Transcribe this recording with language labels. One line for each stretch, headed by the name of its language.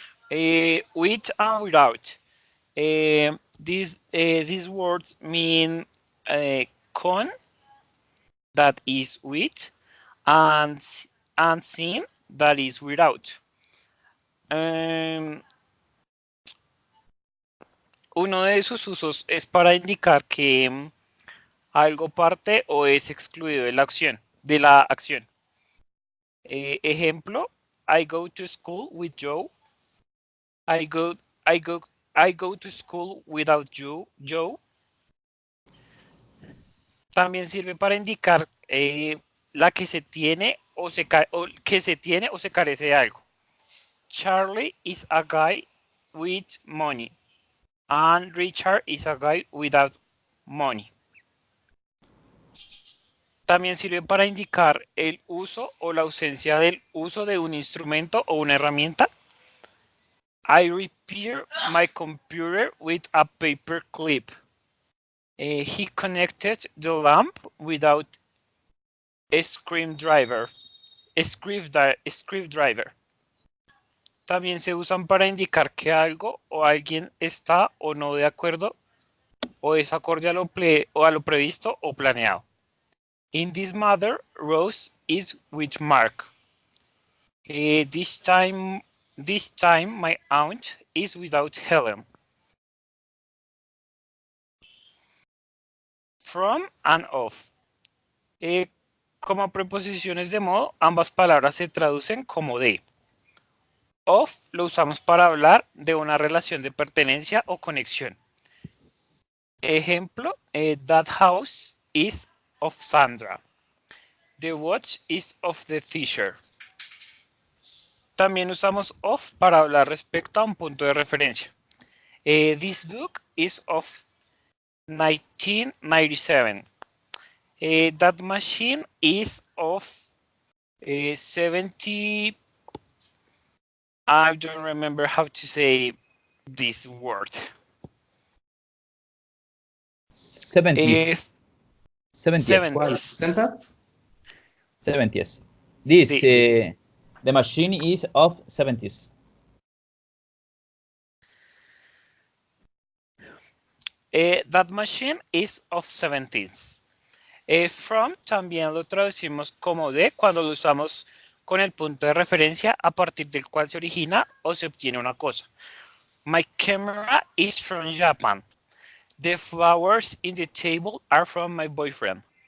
English: With and without. These words mean con, that is with, and sin, that is without.
Spanish: Um, Uno de sus usos es para indicar que algo parte o es excluido de la acción.
English: Ejemplo, I go to school with Joe. I go, I go, I go to school without you, Joe.
Spanish: También sirve para indicar la que se tiene o que se tiene o se carece de algo.
English: Charlie is a guy with money, and Richard is a guy without money.
Spanish: También sirve para indicar el uso o la ausencia del uso de un instrumento o una herramienta.
English: I repair my computer with a paper clip. He connected the lamp without a screwdriver. Screwdriver.
Spanish: También se usan para indicar que algo o alguien está o no de acuerdo o es acorde a lo previsto o planeado.
English: In this matter, Rose is with Mark. This time my aunt is without Helen. From and of.
Spanish: Como preposiciones de modo, ambas palabras se traducen como de. Of lo usamos para hablar de una relación de pertenencia o conexión.
English: Ejemplo, that house is of Sandra. The watch is of the fisher.
Spanish: También usamos of para hablar respecto a un punto de referencia.
English: This book is of 1997. That machine is of 70. I don't remember how to say this word. 70s. 70th.
Spanish: ¿Cuál?
English: 70s. 70s. This, This. the machine is of 70s. That machine is of 70s.
Spanish: From también lo traducimos como de cuando lo usamos con el punto de referencia a partir del cual se origina o se obtiene una cosa.
English: My camera is from Japan. The flowers in the table are from my boyfriend.